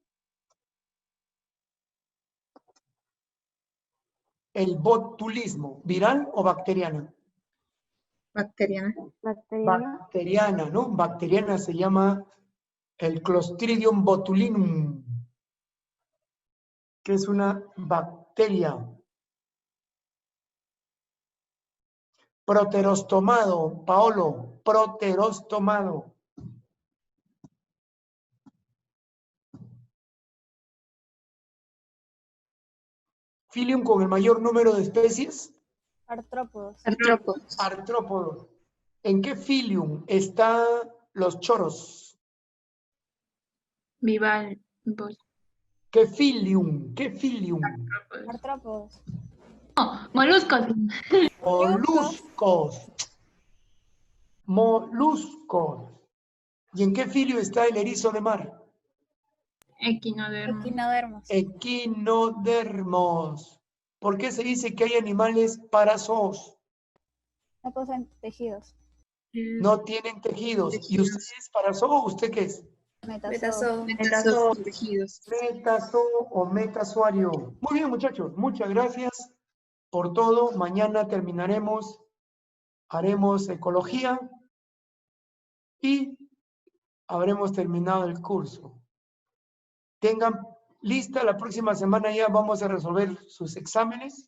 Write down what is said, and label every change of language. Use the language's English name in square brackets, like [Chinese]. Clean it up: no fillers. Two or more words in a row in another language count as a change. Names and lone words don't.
[Spanish] El botulismo, ¿viral o bacteriana? Bacteriana. Bacteriana. Bacteriana, ¿no? Bacteriana se llama el Clostridium botulinum, que es una bacteria. Proterostomado, Paolo, proterostomado. Filium con el mayor número de especies. Artrópodos. Artrópodos. Artrópodos. ¿En qué filium están los choros? Bivalvos. ¿Qué filium? ¿Qué filium? Artrópodos. No, moluscos. Moluscos. Moluscos. ¿Y en qué filio está el erizo de mar? Equinodermos. Equinodermos. Equinodermos. ¿Por qué se dice que hay animales parazoos? No poseen tejidos. No tienen tejidos. ¿Y usted es parazoo? ¿Usted qué es? Metazoo. Metazoo. Tejidos. Metazoo o metasuario. Muy bien, muchachos. Muchas gracias por todo. Mañana terminaremos, haremos ecología y habremos terminado el curso. Tengan lista, la próxima semana ya vamos a resolver sus exámenes.